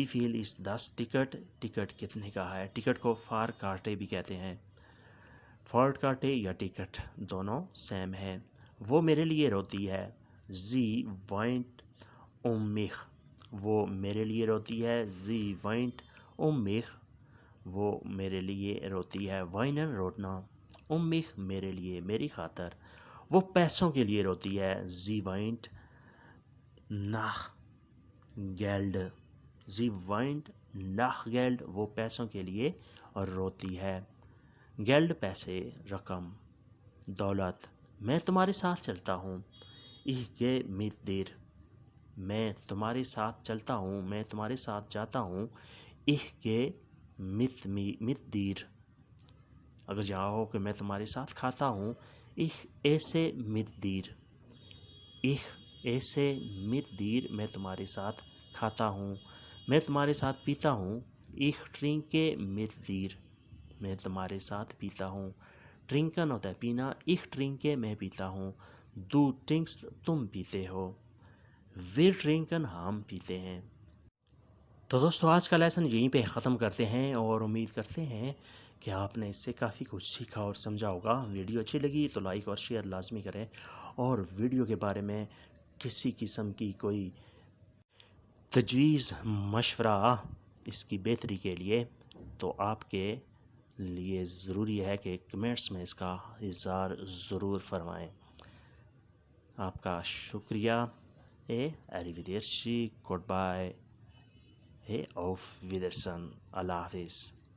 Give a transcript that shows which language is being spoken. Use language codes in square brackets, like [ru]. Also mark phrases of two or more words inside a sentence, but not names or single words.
[ur] فیل از 10 ٹکٹ ٹکٹ کتنے کا ہے ٹکٹ کو فار کارٹے بھی کہتے ہیں فار کارٹے یا ٹکٹ دونوں سیم ہیں وہ میرے لیے روتی ہے [de] sie weint mich [ur] وہ میرے لیے روتی ہے [de] sie weint mich [ur] وہ میرے لیے روتی ہے [de] weinen um mich [ur] میرے لیے میری خاطر وہ پیسوں کے لیے روتی ہے [de] sie weint nach Geld sie weint nach Geld [ur] وہ پیسوں کے لیے روتی ہے گیلڈ پیسے رقم دولت میں تمہارے ساتھ چلتا ہوں [de] ich gehe mit dir [ur] میں تمہارے ساتھ چلتا ہوں میں تمہارے ساتھ جاتا ہوں [de] ich gehe mit dir [ur] اگر جاؤ کہ میں تمہارے ساتھ کھاتا ہوں [de] ich esse mit dir ich esse mit dir [ur] میں تمہارے ساتھ کھاتا ہوں میں تمہارے ساتھ پیتا ہوں [de] ich trinke mit dir [ur] میں تمہارے ساتھ پیتا ہوں ٹرنکن ہوتا ہے پینا [de] ich trinke [ur] میں پیتا ہوں [de] du trinkst [ur] تم پیتے ہو [de] wir trinken [ur] ہم پیتے ہیں تو دوستو آج کا لیسن یہیں پہ ختم کرتے ہیں اور امید کرتے ہیں کہ آپ نے اس سے کافی کچھ سیکھا اور سمجھا ہوگا ویڈیو اچھی لگی تو لائک اور شیئر لازمی کریں اور ویڈیو کے بارے میں کسی قسم کی کوئی تجویز مشورہ اس کی بہتری کے لیے تو آپ کے لیے ضروری ہے کہ کمنٹس میں اس کا اظہار ضرور فرمائیں آپ کا شکریہ arrivederci goodbye [de] auf Wiedersehen [ur] اللہ حافظ